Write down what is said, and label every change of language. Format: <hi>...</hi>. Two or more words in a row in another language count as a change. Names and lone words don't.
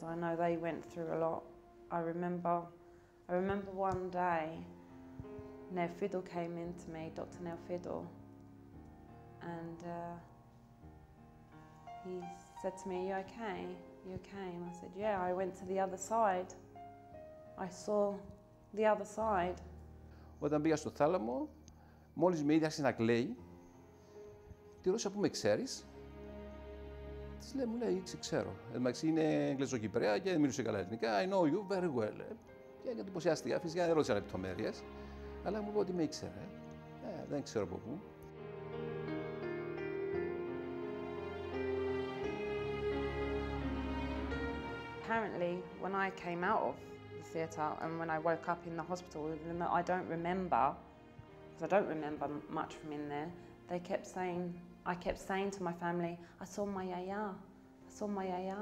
<en>I know they went through a lot. I remember one day, Nev Fiddle came in to me, Dr. Nev Fiddle, and he said to me, "You okay? You okay?" And I said, "Yeah, I went to the other side. I saw the other side."</en> <el>Όταν πήγα στο θάλαμο, μόλις με είδε άρχισε να κλαίει. Τη ρώτησα, πού με ξέρεις? Της λέει, μου λέει, ξέρω. Εντάξει, είναι Εγγλεζοκυπρέα και μιλούσε καλά ελληνικά.</el> <en>I know you very well.</en> <el>Και εντυπωσιάστηκα, φυσικά δεν ρώτησα λεπτομέρειες. Αλλά μου είπε ότι με ήξερε. Δεν ξέρω από πού.</el> <en>Apparently, when I came out of the theatre and when I woke up in the hospital, even though I don't remember, because I don't remember much from in there, they kept saying, I kept saying to my family, I saw my yaya, I saw my yaya.</en>